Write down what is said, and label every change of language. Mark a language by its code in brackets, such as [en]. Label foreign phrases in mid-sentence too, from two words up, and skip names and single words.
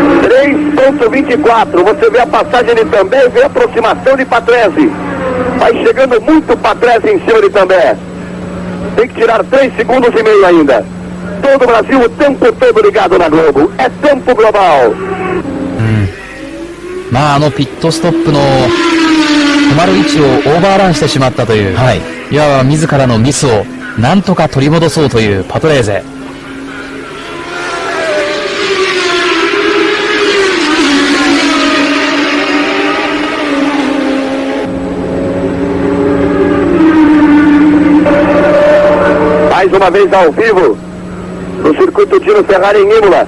[pt] Você vê a passagem de Também, vê a aproximação de Patrese. Vai chegando muito Patrese em cima de També. Tem que tirar 3 segundos e meio ainda. Todo o Brasil o tempo todo ligado na Globo. É tempo global. [ja] まあピットストップの止まる位置をオーバーランしてしまったという、はい。いわば自らのミスをなんとか取り戻そうというパトレーゼ。 [pt] Mais uma vez ao vivo no circuito Tino Ferrari em Imola.